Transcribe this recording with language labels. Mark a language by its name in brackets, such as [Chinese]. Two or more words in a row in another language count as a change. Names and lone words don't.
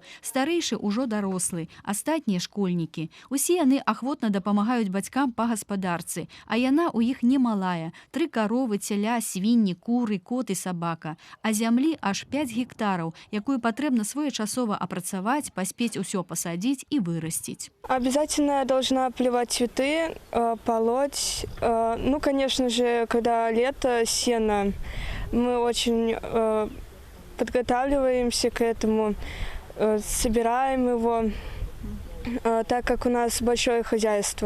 [Belarusian] Старэйшы ўжо дарослы, астатнія школьнікі. Усе яны ахвотна дапамагаюць бацькам па гаспадарцы, а яна ў іх немалая. 3 каровы, цяля, свінні, куры, кот і сабака. А зямлі аж 5 гектараў, якую патрэбна своечасова апрацаваць, паспець усё пасадзіць і вырасціць. [Russian] Обязательно я должна поливать цветы, полоть. Ну, конечно же, когда лето, сено, мы очень подготавливаемся к этому, собираем его, так как у нас большое хозяйство.